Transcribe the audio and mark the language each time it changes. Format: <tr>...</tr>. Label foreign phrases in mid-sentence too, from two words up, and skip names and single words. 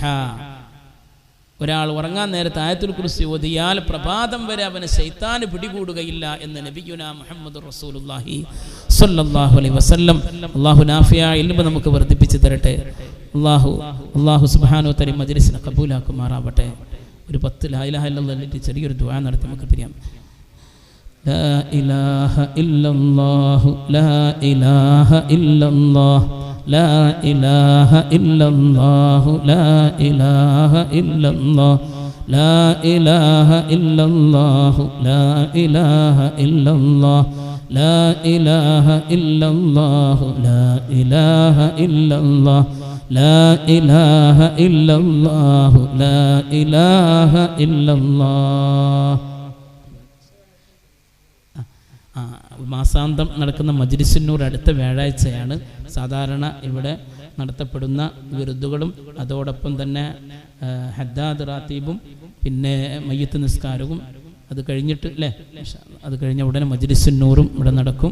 <ml>ഒരാൾ ഉറങ്ങാൻ നേരത്തെ ആയത്തുൽ കുർസി ഓതിയാൽ പ്രഭാതം വരെ അവന് ശൈത്താൻ പിടികൂടുകയില്ല എന്ന്</ml> <ar>نبينا محمد رسول الله صلى الله عليه وسلم.</ar> <ml>അല്ലാഹു നാഫിയായ ഇൽമ നമുക്ക് വർദ്ധിപ്പിച്ചു തരട്ടെ. അല്ലാഹു</ml> <ar>سبحانه وتعالى</ar> <ml>മജ്ലിസിനെ ഖബൂലാക്കുമാറാവട്ടെ. ഒരു 10</ml> <ar>لا إله إلا الله</ar> <ml>ചെറിയൊരു ദുആ നടത്തി നമുക്ക് പിരിയാം.</ml> <ar>لا إله إلا الله لا إله إلا الله لا إله إلا الله لا إله إلا الله لا إله إلا الله لا إله إلا الله لا إله إلا الله لا إله إلا الله لا إله إلا الله لا إله إلا الله.</ar> <ml>മാസാന്തം നടക്കുന്ന മജ്ലിസുന്നൂർ അടുത്ത വ്യാഴാഴ്ചയാണ്. സാധാരണ ഇവിടെ നടത്തപ്പെടുന്ന വിരുദ്ധുകളും അതോടൊപ്പം തന്നെ ഹദ്ദാദ് റാത്തീബും പിന്നെ മയ്യത്ത് നിസ്കാരവും അത് കഴിഞ്ഞിട്ട് അല്ലേ, അത് കഴിഞ്ഞ ഉടനെ മജ്ലിസുന്നൂറും ഇവിടെ നടക്കും.</ml>